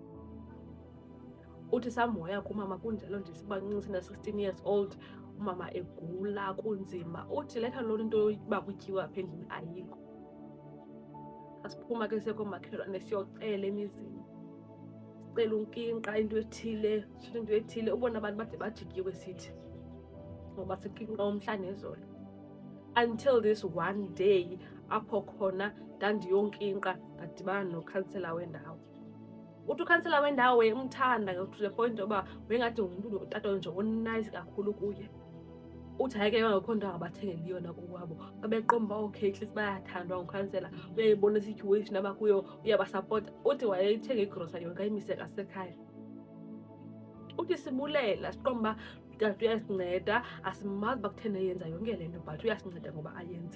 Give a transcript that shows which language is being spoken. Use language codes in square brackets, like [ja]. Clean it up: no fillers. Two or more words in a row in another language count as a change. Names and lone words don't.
[xh] Uthi samhoya kumama kunjalo nje sibancinci sina-16 [en] years old, [xh] umama egula kunzima. Uthi letha loo nto uba kutyiwa apha endlini ayikho. Sasiphuma ke sekoomakhelwane siyocela emizini, sicela unkinqa into ethile, sithetha into ethile. Ubona abantu bade bajikiwe sithi ngoba sikinqa umhla nezolo. [en] Until this one day [xh] apho khona ndandiyonkinqa ndadibana nokhansela wendawo. Uthi ukhansela wendawo wayemthanda [en] to the point [xh] yoba wayengathi ngumntu utata nje onice kakhulu kuye. Uthi hayi ke ngakho nto angabathengeli yona kuwabo. Babeqomba [en] okay at least [xh] bayathandwa ngukhansela, uyayibona i-situation abakuyo, uyabasapota. Uthi wayeyithenga igrocery yonke ayimise ngasekhaya. Uthi sibulela siqomba kanti uyasinceda, asimazi uba kutheni eyenza yonke le nto but uyasinceda ngoba ayenze.